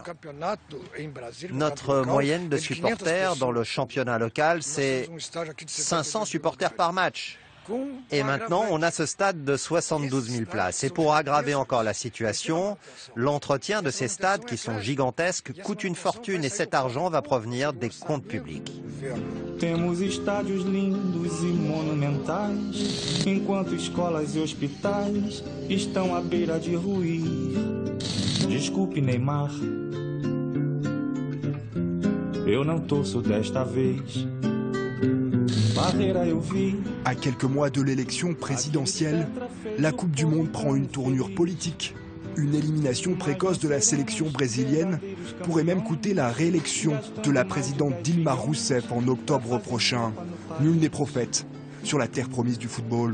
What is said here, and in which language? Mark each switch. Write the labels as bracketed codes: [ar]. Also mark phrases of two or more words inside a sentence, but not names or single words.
[fr] Notre moyenne de supporters dans le championnat local, c'est 500 supporters par match. Et maintenant, on a ce stade de 72 000 places. Et pour aggraver encore la situation, l'entretien de ces stades, qui sont gigantesques, coûte une fortune et cet argent va provenir des comptes publics. [pt] Temos estádios lindos e monumentais, enquanto escolas e hospitais estão à beira de ruir. Desculpe, Neymar, eu não torço desta vez. Barreira eu vi. [fr] À quelques mois de l'élection présidentielle, la Coupe du Monde prend une tournure politique. Une élimination précoce de la sélection brésilienne pourrait même coûter la réélection de la présidente Dilma Rousseff en octobre prochain. Nul n'est prophète sur la terre promise du football.